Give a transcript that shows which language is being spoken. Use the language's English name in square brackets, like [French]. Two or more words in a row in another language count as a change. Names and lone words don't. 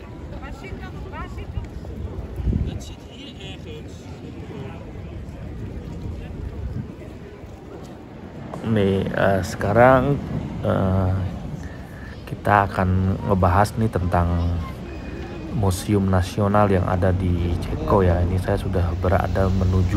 [Dutch] Waar zit dat? Waar zit dat? Dat zit hier ergens. [Indonesian] Nih sekarang kita akan ngebahas nih tentang museum nasional yang ada di Ceko ya. Ini saya sudah berada menuju.